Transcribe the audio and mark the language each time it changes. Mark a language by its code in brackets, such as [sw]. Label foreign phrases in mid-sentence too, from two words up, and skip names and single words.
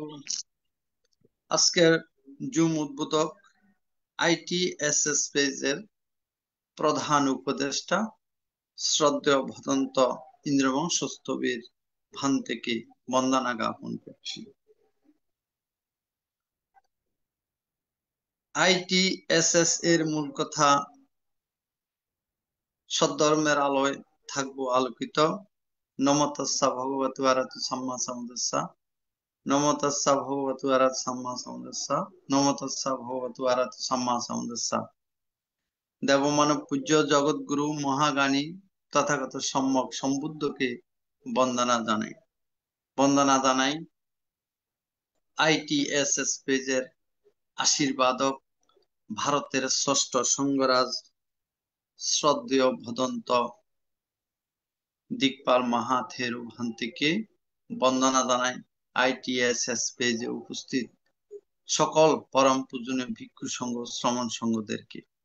[bn] আজকের জুম উদ্বোধক আইটিএসএস পেজের প্রধান উপদেষ্টা শ্রদ্ধেয় ভদন্ত ইন্দ্রবংশস্থবির ভান থেকে বন্দনা জ্ঞাপন করছি। আইটিএসএস এর মূল কথা, সদ্ধর্মের আলোয় থাকবো আলোকিত। [pi] নমো তাস্সা ভগবতু আরহাতু সাম্মা সাম্বুদ্দাসা। নমো তাস্সা ভগবতু আরহাতু সাম্মা সাম্বুদ্দাসা। নমো তাস্সা ভগবতু আরহাতু সাম্মা সাম্বুদ্দাসা। [bn] দেবমানব পূজ্য জগৎগুরু মহাজ্ঞানী তথাগত সম্যক সম্বুদ্ধকে বন্দনা জানাই আইটিএসএস পেজের আশীর্বাদক ভারতের ষষ্ঠ সংঘরাজ শ্রদ্ধেয় ভদন্ত দিকপাল মাহাথেরু ভান্তিকে বন্দনা জানাই আইটিএসএস পেজে উপস্থিত সকল পরম পূজনীয় ভিক্ষু সংঘ শ্রমণ সংঘদেরকে।